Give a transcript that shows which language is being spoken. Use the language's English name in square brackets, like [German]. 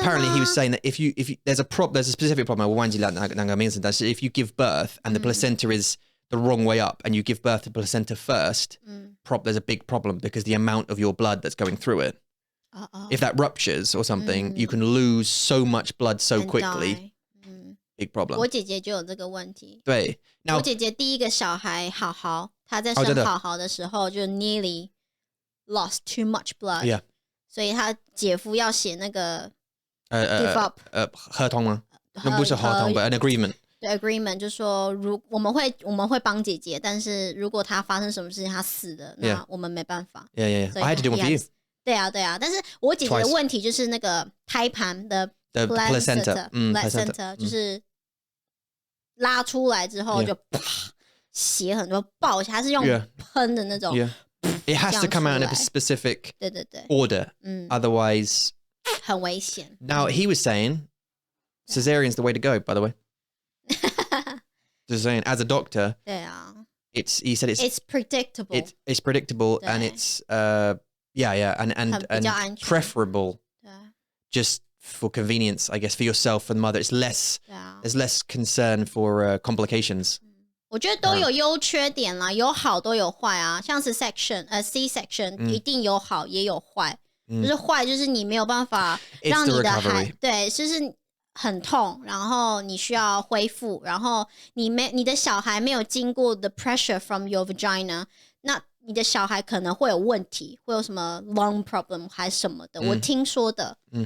[English] apparently he was saying that if you there's a specific problem, [Chinese] 我忘记了那个名字， [English] 但是 if you give birth and the placenta is the wrong way up and you give birth to placenta first, there's a big problem because the amount of your blood that's going through it. If that ruptures or something, you can lose so much blood so quickly. Big problem. [Chinese] 我姐姐就有这个问题。对，我姐姐第一个小孩好好，她在生好好的时候就 [English] nearly lost too much blood. Yeah. [Chinese] 所以她姐夫要写那个 give up 合同吗？那不是合同 [English] but an agreement. [Chinese] 对 agreement 就说我们会帮姐姐，但是如果她发生什么事情她死了，那我们没办法。 [English] Yeah. I had to do one for you. [Chinese] 对啊，但是我姐姐的问题就是那个胎盘的 placenta 就是拉出来之后就啪血很多爆下，它是用喷的那种。 [English] It has to come out in a specific [Chinese] 对 [English] order, otherwise [Chinese] 很危险。 [English] Now he was saying cesarean's the way to go, by the way. Just saying, as a doctor, [Chinese] 对啊 [English] he said it's predictable. It's predictable and it's and preferable just for convenience, I guess, for yourself and mother. It's less there's less concern for complications. [Chinese] 我觉得都有优缺点啦，有好都有坏啊。像是 C section 一定有好也有坏，就是坏就是你没有办法让你的对，就是很痛，然后你需要恢复，然后你的小孩没有经过 [English] the pressure from your vagina， [Chinese] 那你的小孩可能会有问题，会有什么 [English] lung problem [Chinese] 还是什么的，我听说的。